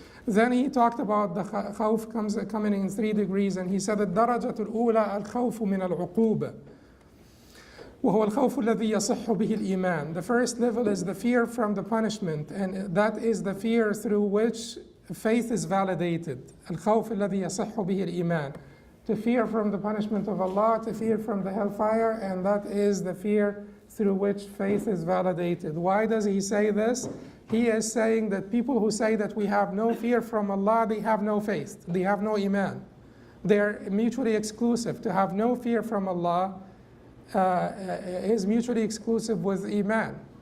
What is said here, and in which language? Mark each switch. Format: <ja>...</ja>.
<en>Then he talked about the khawf coming in 3 degrees, and he said</en> <ar>الدرجة الأولى الخوف من العقوبة وهو الخوف الذي يصح به الإيمان.</ar> <en>The first level is the fear from the punishment, and that is the fear through which faith is validated.</en> <ar>الخوف الذي يصح به الإيمان.</ar> <en>To fear from the punishment of Allah, to fear from the hellfire, and that is the fear through which faith is validated. Why does he say this? He is saying that people who say that we have no fear from Allah, they have no faith, they have no iman. They're mutually exclusive. To have no fear from Allah is mutually exclusive with iman.</en>